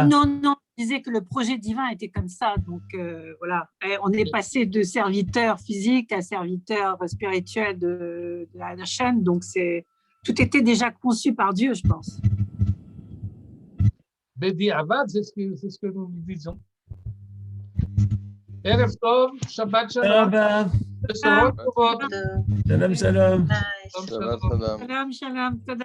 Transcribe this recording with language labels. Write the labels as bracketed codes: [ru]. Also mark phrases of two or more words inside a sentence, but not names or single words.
[fr] Non, je disais que le projet divin était comme ça. Donc voilà, on est passé de serviteur physique à serviteur spirituel de la chaîne. Donc tout était déjà conçu par Dieu, je pense. Bedi Avad, c'est ce que nous disons. [he] ערב טוב, שבת שלום. שלום, שלום. Bye. שלום, שלום. Bye. Shalom. שלום, שלום.